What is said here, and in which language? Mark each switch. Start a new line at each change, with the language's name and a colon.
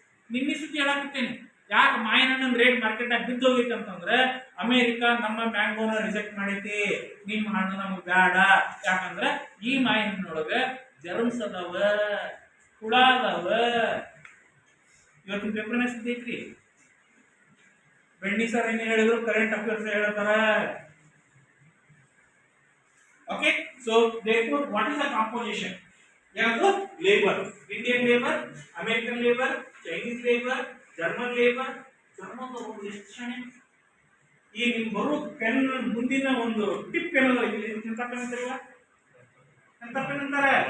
Kannada: ನಿನ್ನೆ ಸುದ್ದಿ ಹೇಳಾಕತ್ತೇನೆ. ಯಾಕೆ ಮಾವಿನ ಹಣ್ಣಿನ ರೇಟ್ ಮಾರ್ಕೆಟ್ ಆಗಿ ಬಿದ್ದು ಹೋಗೈತೆ ಅಂತಂದ್ರೆ ಅಮೆರಿಕ ನಮ್ಮ ಮ್ಯಾಂಗೋನ ರಿಜೆಕ್ಟ್ ಮಾಡೈತಿ, ನಿಮ್ಮ ಹಣ್ಣು ನಮ್ಗೆ ಬೇಡ. ಯಾಕಂದ್ರೆ ಈ ಮಾವಿನ ಹಣ್ಣೊಳಗೆ ಜರ್ಮ್ಸ್ ಅದಾವ, ಹುಳ ಅದಾವ. ಇವತ್ತಿನ ಪೇಪರ್ನ ಸುದ್ದಿ ಐತ್ರಿ. ಬೆಣ್ಣಿ ಸರ್ ಏನ್ ಹೇಳಿದ್ರು, ಕರೆಂಟ್ ಅಫೇರ್ಸ್ ಹೇಳ್ತಾರ.
English: Okay, so therefore what is the composition? ಯಾವುದು labour, Indian labour, American labour, Chinese labour, German labour.
Kannada: German ಎಷ್ಟು ಶಾಣೆ. ಈ ನಿಮ್ ಬರೋ ಪೆನ್ ಮುಂದಿನ ಒಂದು ಟಿಪ್ ಏನಲ್ಲ, ಎಂತ ಪೆನ್ ಅಂತಾರಲ್ಲ, ಎಂತ ಪೆನ್ ಅಂತಾರೆ?